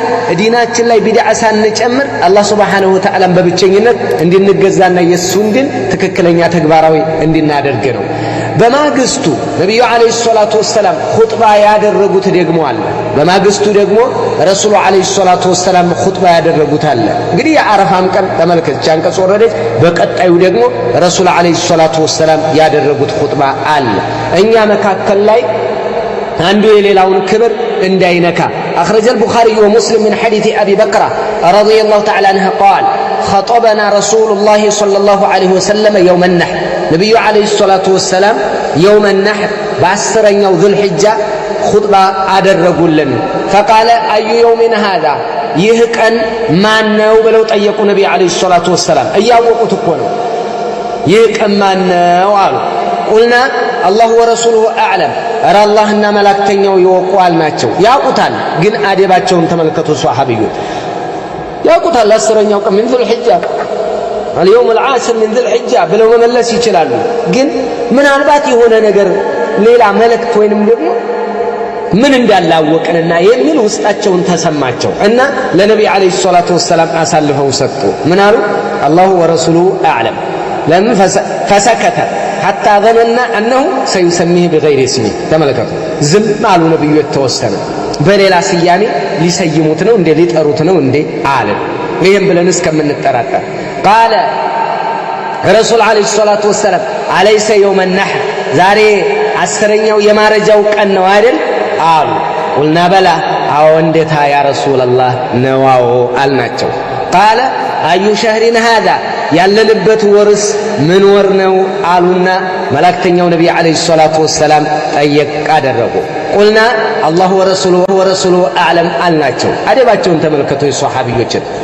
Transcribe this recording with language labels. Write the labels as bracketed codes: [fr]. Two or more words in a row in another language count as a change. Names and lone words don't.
[am] ዲናችን ላይ ቢድዓ ሳንጨምር [ar] الله سبحانه وتعالى [am] በብቸኝነት እንድንገዛና የሱን ዲን ትክክለኛ ተግባራዊ እንድናደርግ ነው። በማግስቱ ነቢዩ [ar] عليه الصلاة والسلام [am] ኹጥባ ያደረጉት ደግሞ አለ። በማግስቱ ደግሞ ረሱሉ [ar] عليه الصلاة والسلام [am] ኹጥባ ያደረጉት አለ። እንግዲህ የዓረፋም ቀን ተመልከት አንቀጽ ወረደች። በቀጣዩ ደግሞ ረሱሉ [ar] عليه الصلاة والسلام [am] ያደረጉት ኹጥባ አለ። እኛ መካከል ላይ አንዱ የሌላውን ክብር [ar] እንዳይነካ أخرج البخاري ومسلم من حديث أبي بكرة رضي الله تعالى عنه قال خطبنا رسول الله صلى الله عليه وسلم يوم النحر نبي عليه الصلاة والسلام يوم النحر بعسرين ذو الحجة خطبة አደረጉልን فقال أي يوم هذا [am] ይህ ቀን ማን ነው ብለው ጠየቁ ነብዩ [ar] عليه الصلاة والسلام [am] እያወቁት እኮ ነው ይህ ቀን ማን ነው አሉ [ar] قلنا الله ورسوله [am] አዕለም ኧረ አላህና መላእክተኛው ይወቁዋል ናቸው ያውቁታል ግን አደባቸውን ተመልከቱ ሷሃቢዮች ያውቁታል አስረኛው ቀን ምን [ar] ذو الحجة اليوم العاشر من ذو الحجة [am] ብለው መመለስ ይችላሉ ግን ምናልባት የሆነ ነገር ሌላ መልእክት ወይንም ደግሞ ምን እንዳላወቅንና የሚል ውስጣቸውን ተሰማቸው እና ለነብዩ [ar] عليه الصلاة والسلام [am] አሳልፈው ሰጡ ምን አሉ [ar] الله ورسوله أعلم [am] ለምን [ar] فسكت حتى ظننا انه سيسميه بغير اسمه [am] ተመለከቱ ዝም አሉ ነብዩ የተወሰነ በሌላ ስያሜ ሊሰይሙት ነው እንደ ሊጠሩት ነው እንደ አለ ይሄን ብለን እስከምንጠራጠር قال ረሱል አለይሂ ሰላቱ ወሰለም [ar] أليس يوم النحر [am] ዛሬ አስረኛው የማረጃው ቀን ነው አይደል አሉ [ar] قلنا بلى [am] አዎ እንዴታ [ar] يا رسول الله [am] ነዋው አልናቸው [ar] قال أي شهر هذا [am] ያለንበት ወርስ ምን ወር ነው አሉና መላእክተኛው ነብዩ [ar] عليه الصلاة والسلام [am] ጠየቅ አደረጉ [ar] قلنا الله ورسوله أعلم [am] አልናቸው አደባቸውን ተመልከቱ የሷሃቢዮችን